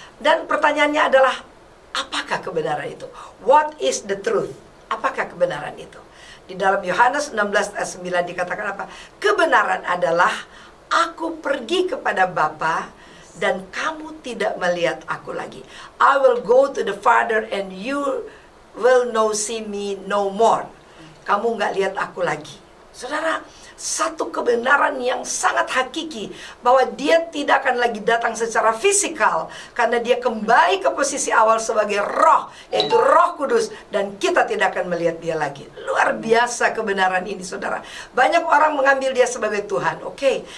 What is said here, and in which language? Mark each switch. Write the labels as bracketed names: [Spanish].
[Indonesian] Dan pertanyaannya adalah, apakah kebenaran itu? [English] What is the truth? [Indonesian] Apakah kebenaran itu? Di dalam Yohanes 16 ayat 9 dikatakan apa? Kebenaran adalah Aku pergi kepada Bapa dan kamu tidak melihat aku lagi. [English] I will go to the Father and you will see me no more. [Indonesian] Kamu nggak lihat aku lagi. Saudara, satu kebenaran yang sangat hakiki bahwa dia tidak akan lagi datang secara fisikal karena dia kembali ke posisi awal sebagai roh, yaitu Roh Kudus, dan kita tidak akan melihat dia lagi. Luar biasa kebenaran ini, saudara. Banyak orang mengambil dia sebagai Tuhan, oke.